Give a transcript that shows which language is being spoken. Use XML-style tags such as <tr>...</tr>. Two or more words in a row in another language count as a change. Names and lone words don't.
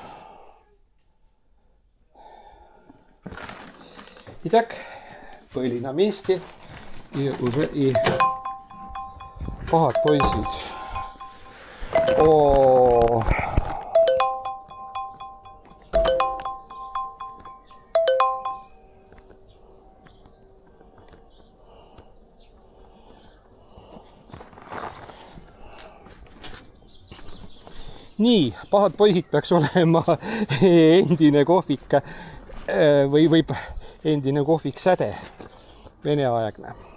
<ru>Итак, были на месте и уже и пahad poisid. О.</ru> <et>Nii, pahad poisid peaks olema endine kohvik või endine kohvik Säde, veneaegne.</et>